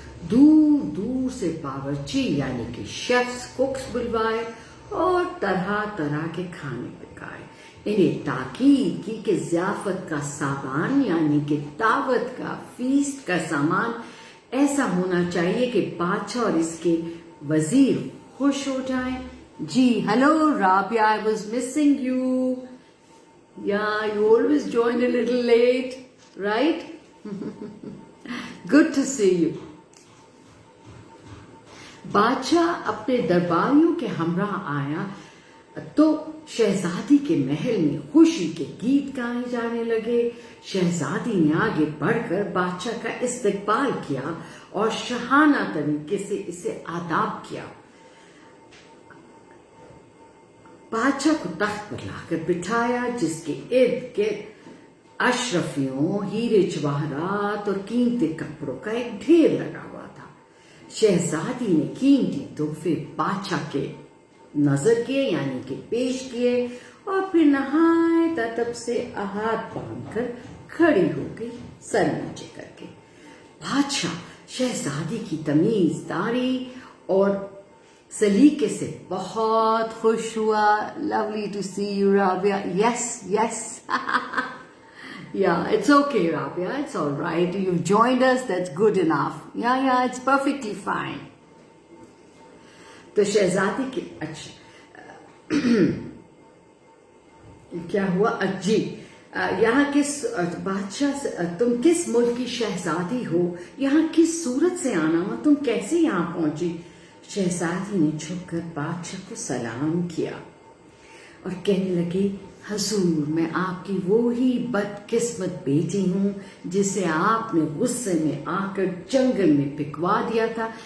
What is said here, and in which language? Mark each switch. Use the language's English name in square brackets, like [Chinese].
[Urdu] دور دور سے باورچی یعنی کہ شیفز، کوکس بلوائے اور طرح طرح کے کھانے پکائے. انہیں تاکید کی کہ ضیافت کا سامان یعنی کہ دعوت کا فیسٹ کا سامان ایسا ہونا چاہیے کہ بادشاہ اور اس کے وزیر خوش ہو جائیں. [English] جی hello Rabia, I was missing you. Yeah, you always join a little late, right? Good to see you. [Urdu] بادشاہ اپنے درباریوں کے ہمراہ آیا تو شہزادی کے محل میں خوشی کے گیت گائے جانے لگے. شہزادی نے آگے بڑھ کر بادشاہ کا استقبال کیا اور شاہانہ طریقے سے اسے آداب کیا. بادشاہ کو تخت پر لا کر بٹھایا جس کے ارد گرد اشرفیوں، ہیرے جواہرات اور قیمتی کپڑوں کا ایک ڈھیر لگا ہوا تھا. شہزادی نے قیمتی تحفے بادشاہ کے نظر کیے یعنی کہ پیش کیے اور پھر نہایت ادب سے ہاتھ باندھ کر کھڑی ہو گئی سر نیچے کر کے. بادشاہ شہزادی کی تمیزداری اور سلیقے سے بہت خوش ہوا. [English] Lovely to see you Rabia. Yes yes Yeah, it's okay, Rabia. It's all right. You've joined us. That's good enough. Yeah, it's perfectly fine. [Urdu] تو شہزادی کی اچھا کیا ہوا؟ جی یہاں کس بادشاہ سے، تم کس ملک کی شہزادی ہو؟ یہاں کس صورت سے آنا ہوا؟ تم کیسے یہاں پہنچی؟ شہزادی نے جھک کر بادشاہ کو سلام کیا اور کہنے لگی، حضور میں آپ کی وہی بدقسمت بیٹی ہوں جسے آپ نے غصے میں آ کر جنگل میں پھینکوا دیا تھا.